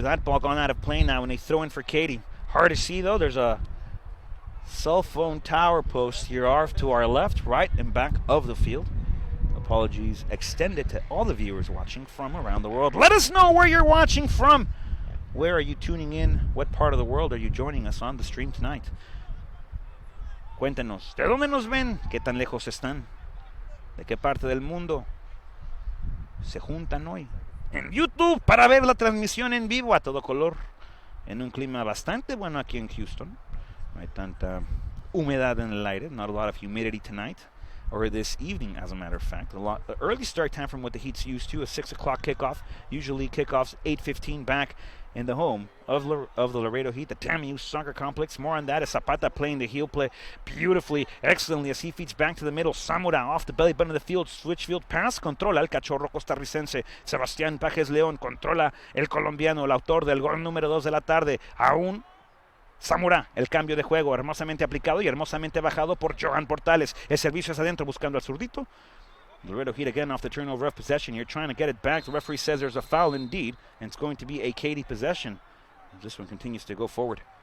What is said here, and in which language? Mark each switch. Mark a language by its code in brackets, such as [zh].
[en] That ball gone out of play now when they throw in for Katy. Hard to see though, there's a cell phone tower post here off to our left, right, and back of the field. Apologies extended to all the viewers watching from around the world. Let us know where you're watching from. Where are you tuning in? What part of the world are you joining us on the stream tonight? [es] Cuéntenos, ¿de dónde nos ven? ¿Qué tan lejos están? ¿De qué parte del mundo se juntan hoy? En YouTube para ver la transmisión en vivo a todo color. En un clima bastante bueno aquí en Houston. No hay tanta humedad en el aire. [en] Not a lot of humidity tonight. Or this evening, as a matter of fact. The early start time from what the Heat's used to. A 6 o'clock kickoff. Usually kickoffs 8:15 back in the home of the Laredo Heat. The TAMU Soccer Complex. More on that as Zapata playing the heel play beautifully, excellently as he feeds back to the middle. Zamora off the belly button of the field. Switch field pass. [es] Controla el cachorro costarricense. [en] Sebastián Pajes León. [es] Controla el colombiano, el autor del gol número 2 de la tarde. Aún Zamora, el cambio de juego hermosamente aplicado y hermosamente bajado por Johan Portales. El servicio es adentro buscando al zurdito. [en] Laredo Heat again off the turnover of possession here, trying to get it back. The referee says there's a foul indeed, and it's going to be a Katy possession. This one continues to go forward.